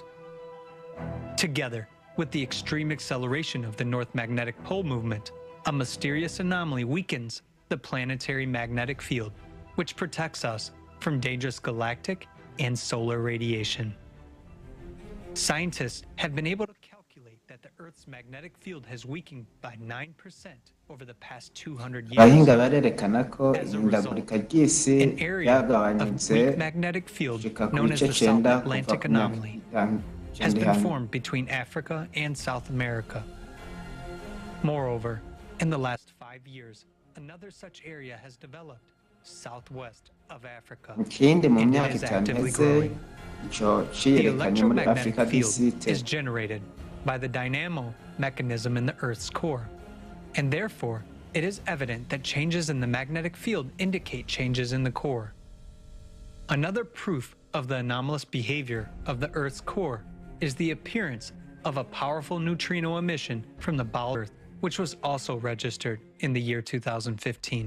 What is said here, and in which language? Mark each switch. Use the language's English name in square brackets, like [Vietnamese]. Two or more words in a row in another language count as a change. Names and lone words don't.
[English] Together with the extreme acceleration of the North magnetic pole movement, a mysterious anomaly weakens the planetary magnetic field, which protects us from dangerous galactic and solar radiation. Scientists have been able to calculate that the Earth's magnetic field has weakened by 9% over the past 200 [Rundi] abahinga [English] years. [Rundi] barerekana ko ihindagurika ry'isi [English] An area of [Rundi] ryagabanutse [English] weak magnetic field [Rundi] gushika ku [English] known as [Rundi] bice [English] the South [Rundi] 9 kuva [English] Atlantic [Rundi] ku myaka [English] anomaly has been formed between Africa and South America. Moreover, in the last 5 years, another such area has developed southwest of Africa, [Rundi] ikindi mu [English] and [Rundi] myaka [English] it is [Rundi] itanu [English] actively [Rundi] iheze [English] growing. [Rundi] ico [English] The [Rundi] ciyerekanye muri Afrika [English] electromagnetic field [Rundi] d'Isite [English] is generated by the dynamo mechanism in the Earth's core, and therefore it is evident that changes in the magnetic field indicate changes in the core. Another proof of the anomalous behavior of the Earth's core is the appearance of a powerful neutrino emission from the bowel of Earth, which was also registered in the year 2015.